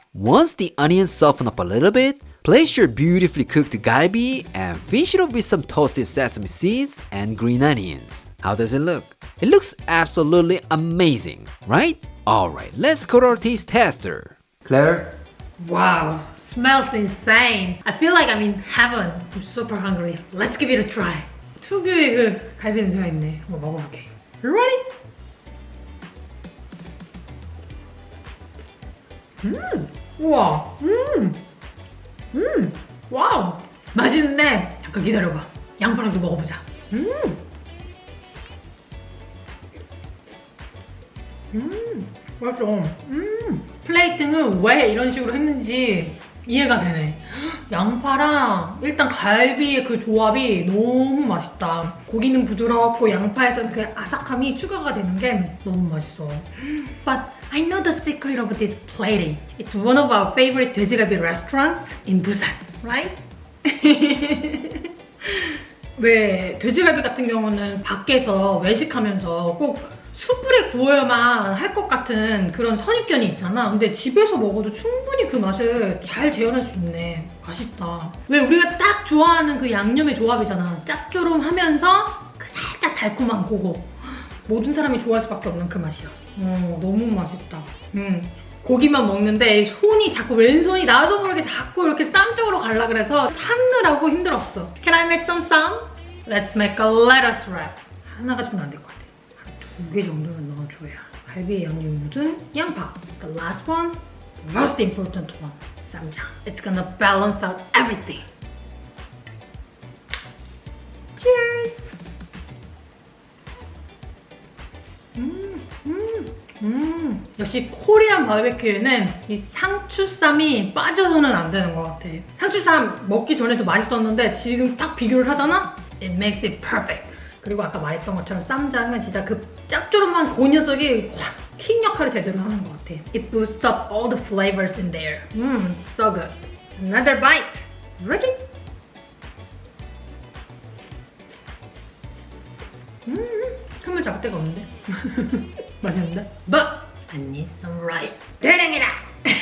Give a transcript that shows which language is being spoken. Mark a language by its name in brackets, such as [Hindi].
[English] Once the onions soften up a little bit, place your beautifully cooked galbi and finish it off with some toasted sesame seeds and green onions. How does it look? It looks absolutely amazing, right? Alright, let's go to our taste tester. Claire? Wow, smells insane. I feel like I'm in heaven. I'm super hungry. Let's give it a try. [Korean] 특유의 그 갈비 냄새가 있네. 한번 먹어볼게. [English] Ready? [Korean] 우와. 와우. 맛있는데 잠깐 기다려봐. 양파랑도 먹어보자. 맛있어. 플레이팅은 왜 이런 식으로 했는지 이해가 되네. 양파랑 일단 갈비의 그 조합이 너무 맛있다. 고기는 부드럽고 양파에서 그 아삭함이 추가가 되는 게 너무 맛있어. [English] But I know the secret of this plating. It's one of our favorite 돼지갈비 restaurants in Busan, right? [Korean] 왜 돼지갈비 같은 경우는 밖에서 외식하면서 꼭 숯불에 구워야만 할 것 같은 그런 선입견이 있잖아. 근데 집에서 먹어도 충분히 그 맛을 잘 재현할 수 있네. 맛있다. 왜 우리가 딱 좋아하는 그 양념의 조합이잖아. 짭조름하면서 그 살짝 달콤한 그거. 모든 사람이 좋아할 수밖에 없는 그 맛이야. 너무 맛있다. 고기만 먹는데 손이 자꾸 왼손이 나도 모르게 자꾸 이렇게 쌈 쪽으로 가려 그래서 삶느라고 힘들었어. [English] Can I make some 쌈? Let's make a lettuce wrap. [Korean] 하나 가지고는 안 될 것 같아. 2개 정도는 넣어줘야. 갈비에 양념이 묻은 양파. [English] The last one, the most important one, 쌈장. It's gonna balance out everything. Cheers! [Korean] 역시 코리안 바베큐에는 이 상추쌈이 빠져서는 안 되는 것 같아. 상추쌈 먹기 전에도 맛있었는데 지금 딱 비교를 하잖아? [English] It makes it perfect. [Korean] 그리고 아까 말했던 것처럼 쌈장은 진짜 그 짭조름한 그 녀석이 확 킥 역할을 제대로 하는 것 같아. [English] It boosts up all the flavors in there. So good. Another bite. Ready? [Korean] 틈을 잡을 데가 없는데? 맛있는데? [English] But I need some rice. [Korean] 대량이다!